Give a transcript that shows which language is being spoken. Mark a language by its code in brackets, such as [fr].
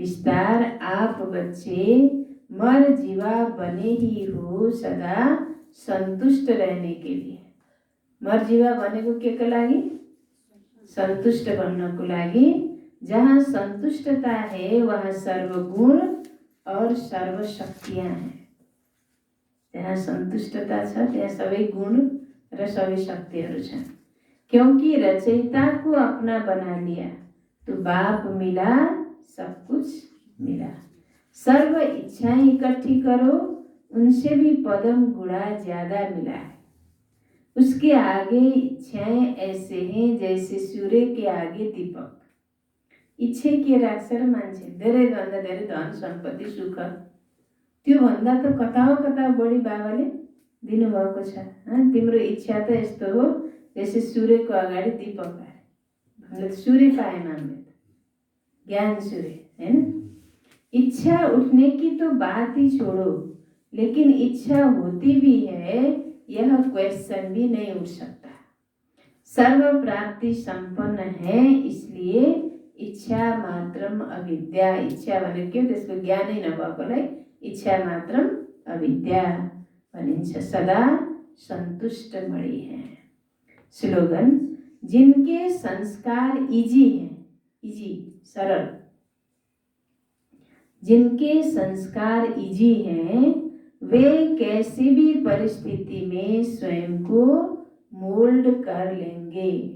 [hi] विस्तार आप बच्चे मर्जीवा बने ही हो सदा संतुष्ट रहने के लिए। [ne] मर्जीवा बनेको के लागि? संतुष्ट बन्नको लागि। [hi] जहाँ संतुष्टता है वहाँ सर्वगुण और सर्व शक्तियाँ हैं। [ne] जहाँ संतुष्टता छ त्यहाँ सबै गुण र सबै शक्तिहरू छन्। [hi] क्योंकि रचयिता को अपना बना लिया तो बाप मिला, सब कुछ मिला। सर्व इच्छाएं इकट्ठी करो, उनसे भी पदम गुणा ज्यादा मिला है। उसके आगे इच्छाएं ऐसे हैं जैसे सूर्य के आगे दीपक। [ne] इच्छा के राख्छ र मान्छे धेरै भन्दा धेरै धन सम्पत्ति सुख, त्यो भन्दा त कता कता बढी बाबाले दिनुभएको छ। तिम्रो इच्छा त यस्तो हो [hi] जैसे [ne] सूर्यको अगाडि दीपक आए। हामीले सूर्य पाएन, हामीले त ज्ञान सूर्य हैन। [hi] इच्छा उठने की तो बात ही छोड़ो, लेकिन इच्छा होती भी है, यह क्वेश्चन भी नहीं उठ सकता। सर्व प्राप्ति संपन्न है, इसलिए इच्छा मात्रम अविद्या। [ne] इच्छा भनेको के? त्यसको ज्ञानै नभएकोलाई इच्छा मात्रम अविद्या भनिन्छ। [hi] सदा संतुष्ट मणि है। स्लोगन। जिनके संस्कार इजी हैं, इजी सरल, जिनके संस्कार इजी हैं वे कैसी भी परिस्थिति में स्वयं को मोल्ड कर लेंगे।